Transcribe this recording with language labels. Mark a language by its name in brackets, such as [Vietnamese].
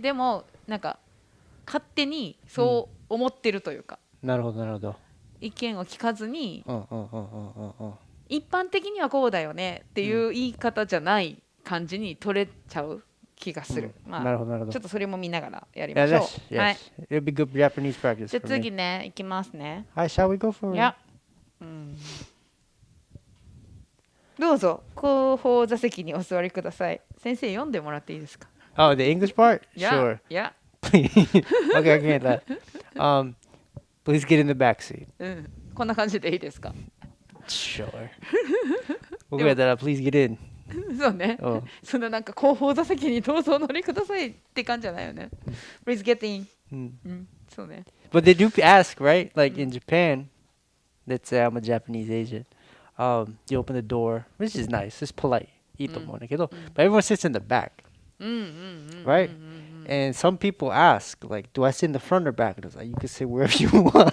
[Japanese] でもなんか勝手にそう思ってるというか、なるほどなるほど。意見を聞かずに、うんうんうんうんうんうん。一般的にはこうだよねっていう言い方じゃない感じに取れちゃう気がする。まあなるほどなるほど。ちょっとそれも見ながらやりましょう。 [English] Yes, [Japanese] はい。 [English] yes. It'll be good Japanese practice me. [Japanese] 次ね、いきますね。 [English] はい、shall we go for [Japanese] いや、どうぞ後方座席にお座りください。先生読んでもらっていいですか。 [English] Oh, the English part? [Japanese] いや [English] Sure. [Japanese] いや、 [English] Okay, I can't that. Please get in the back seat. [Japanese] こんな感じでいいですか。 [English] Sure. [Japanese] 僕やったら [English] please get in. [Japanese] そうね。そんななんか後方座席にどうぞお乗りくださいって感じじゃないよね。 [English] Please get in. [Japanese] そうね。 [English] But they do ask, right? Like in Japan, let's say I'm a Japanese agent. You open the door, which is nice. It's polite. [Japanese] いいと思うんだけど, [English] but everyone sits in the back. Right? And some people ask, like, do I sit in the front or back? And it's like, you can sit wherever you want.